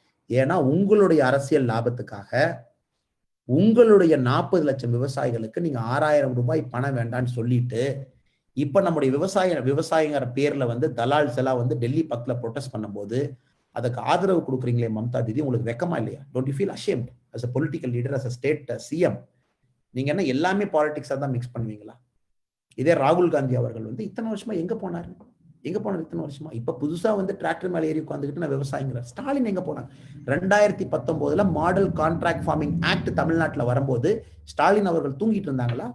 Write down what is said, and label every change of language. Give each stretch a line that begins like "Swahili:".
Tamil: ஏன்னா உங்களுடைய அரசியல் லாபத்துக்காக உங்களுடைய 40 லட்சம் விவசாயிகளுக்கு நீங்க 6000 ரூபாய் பணம் வேண்டான்னு சொல்லிட்டு இப்ப நம்முடைய விவசாயிங்கிற பேர்ல வந்து தலால்ஸ் எல்லாம் வந்து டெல்லி பக்கத்துல ப்ரொடெஸ்ட் பண்ணும்போது அதுக்கு ஆதரவு கொடுக்குறீங்களே மம்தா தீதி, உங்களுக்கு வெக்கமா இல்லையா?
English: Don't you feel ashamed as a political leader, as a state CM?
Tamil: நீங்க என்ன எல்லாமே பாலிடிக்ஸா தான் மிக்ஸ் பண்ணுவீங்களா? இதே ராகுல் காந்தி அவர்கள் வந்து இத்தனை வருஷமா எங்க போனாரு? இத்தனை வருஷமா? இப்ப புதுசா வந்து டிராக்டர் மேல ஏறி உட்காந்துக்கிட்டு நான் விவசாயிங்கிறார். ஸ்டாலின் எங்க போனாங்க? 2019 மாடல் கான்ட்ராக்ட் ஃபார்மிங் ஆக்ட் தமிழ்நாட்டுல வரும்போது ஸ்டாலின் அவர்கள் தூங்கிட்டு இருந்தாங்களா?